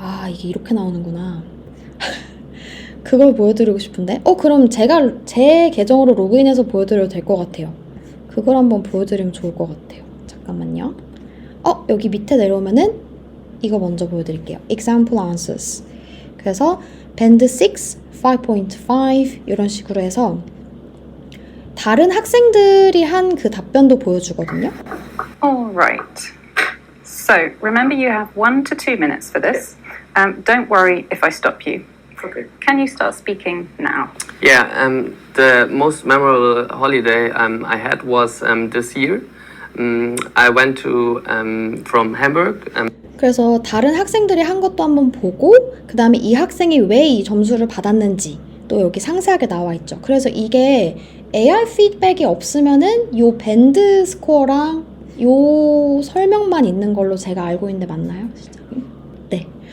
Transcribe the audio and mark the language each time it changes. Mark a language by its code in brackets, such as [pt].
[ko] 이게 이렇게 나오는구나. 그걸 보여드리고 싶은데 그럼 제가 제 계정으로 로그인해서 보여드려도 될 것 같아요. 그걸 한번 보여드리면 좋을 것 같아요. 잠깐. 잠깐만요. 여기 밑에 내려오면은 이거 먼저 보여드릴게요. [en] Example answers. [ko] 그래서 Band 6, 5.5 이런 식으로 해서 다른 학생들이 한 그 답변도 보여주거든요. [en] All right. So remember, you have 1 to 2 minutes for this. Don't worry if I stop you. Okay. Can you start speaking now? Yeah, the most memorable holiday I had was this year. I went to from Hamburg. [ko] 그래서 다른 학생들이 한 것도 한번 보고 그 다음에 이 학생이 왜 이 점수를 받았는지 또 여기 상세하게 나와 있죠. 그래서 이게 AI 피드백이 없으면은 요 밴드 스코어랑 요 설명만 있는 걸로 제가 알고 있는데 맞나요? 네.